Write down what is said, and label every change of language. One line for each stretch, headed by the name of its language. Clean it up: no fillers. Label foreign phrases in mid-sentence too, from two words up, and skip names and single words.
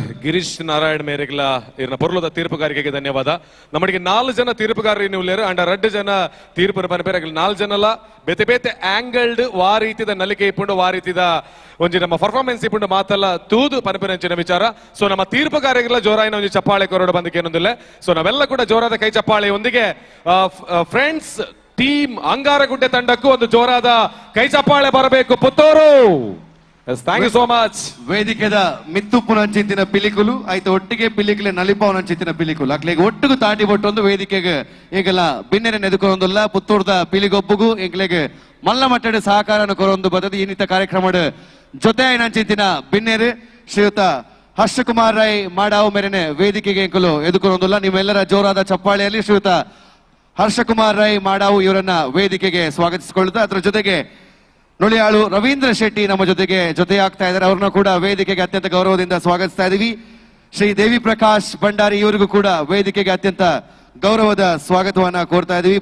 Tulu: ಗಿರೀಶ್ ನಾರಾಯಣ್ ಮೇರೆಗ್ಲ ಇರ್ನ ಪೊರ್ಲುದ ತೀರ್ಪುಗಾರಿಕೆಗೆ ಧನ್ಯವಾದ. ನಮ್ಮಡಿಗೆ 4 ಜನ ತೀರ್ಪುಗಾರರು ನೀವು ಅಂಡ 2 ಜನ ತೀರ್ಪು ಪನ್ಪೇರೆ 4 ಜನಲ ಬೇತೆ ಬೇತೆ ಆಂಗಲ್ಡ್ ವಾ ರೀತಿದ ನಲಿಕೆ ಇಪ್ಪುಂಡು ವಾ ರೀತಿದ ಒಂಜಿ ನಮ್ಮ ಪರ್ಫಾರ್ಮೆನ್ಸ್ ಇಪ್ಪುಂಡು ಮಾತಲ್ಲ ತೂದು ಪನ್ಪೇರಂಚಿನ ವಿಚಾರ. ಸೊ ನಮ್ಮ ತೀರ್ಪುಗಾರಿಗೆಲ್ಲ ಜೋರಾಯಿನ ಒಂಜಿ ಚಪ್ಪಾಳೆ ಕೊರಡು ಬಂದಕ್ಕೆ ಏನೊಂದಿಲ್ಲ.
Kannada: ಸೊ ನಾವೆಲ್ಲ ಕೂಡ ಜೋರಾದ ಕೈ ಚಪ್ಪಾಳೆಯೊಂದಿಗೆ ಫ್ರೆಂಡ್ಸ್ ಟೀಮ್ ಅಂಗಾರಗುಡ್ಡೆ ತಂಡಕ್ಕೂ ಒಂದು ಜೋರಾದ ಕೈ ಚಪ್ಪಾಳೆ ಬರಬೇಕು ಪುತ್ತೂರು.
English: thank you so much.
Tulu: ವೇದಿಕೆದ ಮಿತ್ತುಪ್ಪುನಂಚಿತ್ತಿನ ಪಿಲಿಕುಲು ಆಯ್ತು ಒಟ್ಟಿಗೆ ಪಿಲಿಕಲೆ ನಲಿಪವನಂಚಿತ್ತಿನ ಪಿಲಿಕುಲು ಅಕ್ಲೆಗೆ ಒಟ್ಟಿಗೆ ತಾಟಿ ಬೊಟ್ಟೊಂದು ವೇದಿಕೆಗೆ ಈಗೆಲ್ಲ ಬಿನ್ನೆರೆ ನೆದುಕೊರೊಂದುಲ್ಲ ಪುತ್ತೂರ್ದ ಪಿಲಿಗೊಬ್ಬುಗು ಎಂಕ್ಲೆಗೆ ಮಲ್ಲ ಮಟ್ಟದ ಸಹಕಾರನ ಕೊರೊಂದು ಬದದು ಇನ್ನಿತ ಕಾರ್ಯಕ್ರಮದ ಜೊತೆ ಆಯ್ನಂಚಿತ್ತಿನ ಬಿನ್ನೆರು ಶ್ರೀಯುತ ಹರ್ಷಕುಮಾರ್ ರೈ ಮಾಡಾವು ಮೇರೆನೆ ವೇದಿಕೆಗೆ ಎಂಕಲು ಎದುಕೊರೊಂದುಲ್ಲ.
Kannada: ನಿಮ್ಮೆಲ್ಲರ ಜೋರಾದ ಚಪ್ಪಾಳೆಯಲ್ಲಿ ಶ್ರೀಯುತ ಹರ್ಷಕುಮಾರ್ ರೈ ಮಾಡಾವು ಇವರನ್ನ ವೇದಿಕೆಗೆ ಸ್ವಾಗತಿಸಿಕೊಳ್ಳುತ್ತಾ ಅದರ ಜೊತೆಗೆ ನುಳಿಯಾಳು ರವೀಂದ್ರ ಶೆಟ್ಟಿ ನಮ್ಮ ಜೊತೆಯಾಗ್ತಾ ಇದ್ದಾರೆ. ಅವ್ರನ್ನ ಕೂಡ ವೇದಿಕೆಗೆ ಅತ್ಯಂತ ಗೌರವದಿಂದ ಸ್ವಾಗತಿಸ್ತಾ ಇದೀವಿ. ಶ್ರೀ ದೇವಿ ಪ್ರಕಾಶ್ ಭಂಡಾರಿ ಇವರಿಗೂ ಕೂಡ ವೇದಿಕೆಗೆ ಅತ್ಯಂತ ಗೌರವದ ಸ್ವಾಗತವನ್ನ ಕೋರ್ತಾ ಇದೀವಿ.